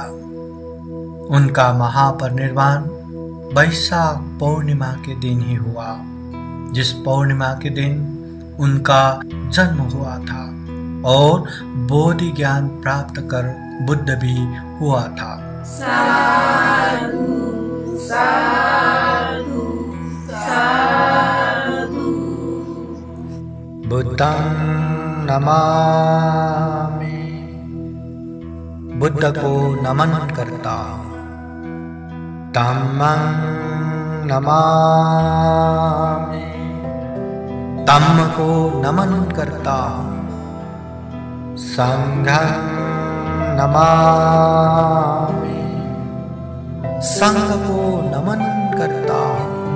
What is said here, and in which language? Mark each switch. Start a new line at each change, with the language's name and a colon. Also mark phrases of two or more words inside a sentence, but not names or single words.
Hindi: उनका महापरिनिर्वाण वैशाख पूर्णिमा के दिन ही हुआ, जिस पूर्णिमा के दिन उनका जन्म हुआ था और बोधि ज्ञान प्राप्त कर बुद्ध भी हुआ था।
Pali: साधु साधु साधु। बुद्धं नमामि।
Hindi: बुद्ध को नमन करता।
Pali: धम्मं नमामि।
Hindi: धम्म को नमन करता हूँ।
Pali: संघं नमामि।
Hindi: संघ को नमन करता हूँ।